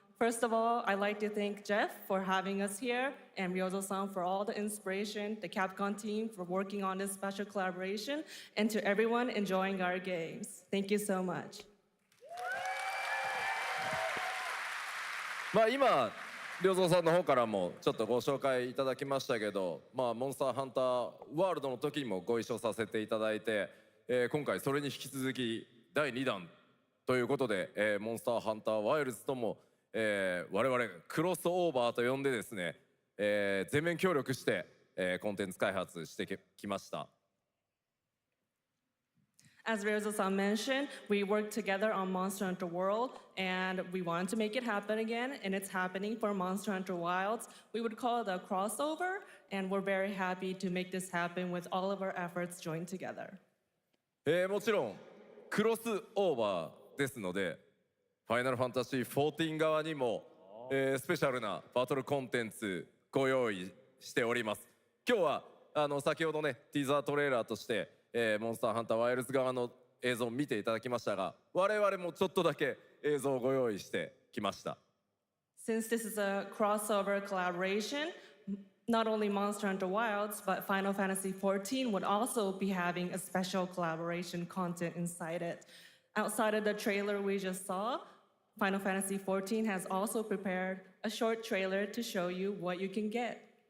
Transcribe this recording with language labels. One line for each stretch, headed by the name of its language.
English: First of all, I'd like to thank Geoff for having us here, and Ryozo-san for all the inspiration, the Capcom team for working on this special collaboration, and to everyone enjoying our games. Thank you so much.
Japanese: まあ今良三さんの方からもちょっとご紹介いただきましたけど、まあモンスターハンターワールドの時にもご一緒させていただいて、今回それに引き続き第2弾ということで、モンスターハンターワイルズとも、我々クロスオーバーと呼んでですね、全面協力して、コンテンツ開発してきました。
English: As Ryozo-san mentioned, we worked together on Monster Hunter World, and we wanted to make it happen again, and it's happening for Monster Hunter Wilds. We would call it a crossover, and we're very happy to make this happen with all of our efforts joined together.
Japanese: もちろんクロスオーバーですので、ファイナルファンタジー14側にも、スペシャルなバトルコンテンツご用意しております。今日は先ほどねティーザートレーラーとしてモンスターハンターワイルズ側の映像を見ていただきましたが、我々もちょっとだけ映像をご用意してきました。
English: Since this is a crossover collaboration, not only Monster Hunter Wilds, but Final Fantasy XIV would also be having a special collaboration content inside it. Outside of the trailer we just saw, Final Fantasy XIV has also prepared a short trailer to show you what you can get.